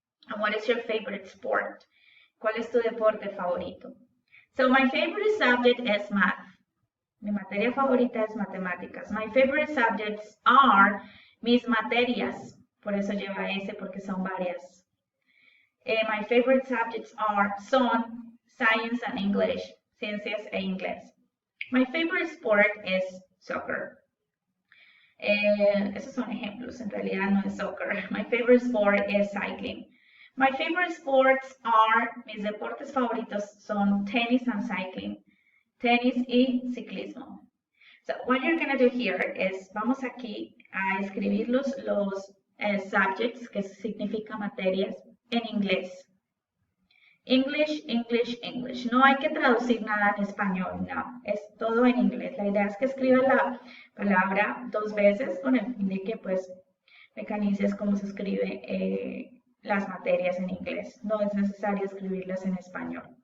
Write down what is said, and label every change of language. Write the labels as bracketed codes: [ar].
[en] And what is your favorite sport? [es] ¿Cuál es tu deporte favorito? [en] So my favorite subject is math. [es] Mi materia favorita es matemáticas. [en] My favorite subjects are [es] mis materias. Por eso lleva S porque son varias. [en] My favorite subjects son science and English. [es] Ciencias e inglés. [en] My favorite sport is soccer. [es] Esos son ejemplos, en realidad no es soccer. [en] My favorite sport is cycling. My favorite sports are, [es] mis deportes favoritos son tenis [en] and cycling. [es] Tenis y ciclismo. [en] So what you're going to do here is, [es] vamos aquí a escribir los subjects, que significa materias, en inglés. [en] English, English, English. [es] No hay que traducir nada en español, no. Es todo en inglés. La idea es que escribas la palabra 2 veces con el fin de que pues mecanices cómo se escribe las materias en inglés. No es necesario escribirlas en español.